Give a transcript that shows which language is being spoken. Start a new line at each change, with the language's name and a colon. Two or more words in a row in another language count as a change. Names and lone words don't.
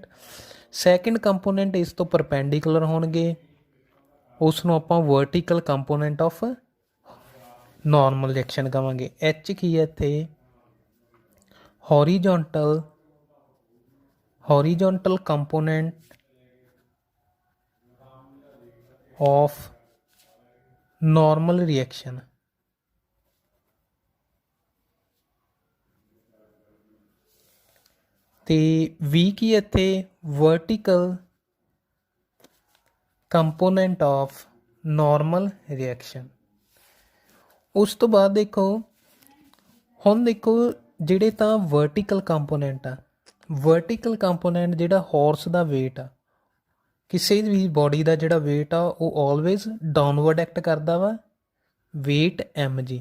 English: second component
Punjabi: ਇਸ ਤੋਂ ਪਰਪੈਂਡੀਕੂਲਰ ਹੋਣਗੇ ਉਸ ਨੂੰ ਆਪਾਂ
English: vertical component of normal reaction
Punjabi: ਕਹਾਂਗੇ। ਐਚ ਕੀ ਹੈ ਇੱਥੇ
English: horizontal component of normal reaction
Punjabi: ਤੇ V ਕੀ ਇੱਥੇ
English: vertical component of normal reaction।
Punjabi: ਉਸ ਤੋਂ ਬਾਅਦ ਦੇਖੋ ਹੁਣ ਦੇਖੋ ਜਿਹੜੇ ਤਾਂ
English: vertical component
Punjabi: ਆ
English: vertical component
Punjabi: ਜਿਹੜਾ ਹਾਰਸ ਦਾ weight ਆ ਕਿਸੇ ਵੀ ਬੋਡੀ ਦਾ ਜਿਹੜਾ ਵੇਟ ਆ ਉਹ
English: always downward act
Punjabi: ਕਰਦਾ ਵਾ
English: weight mg.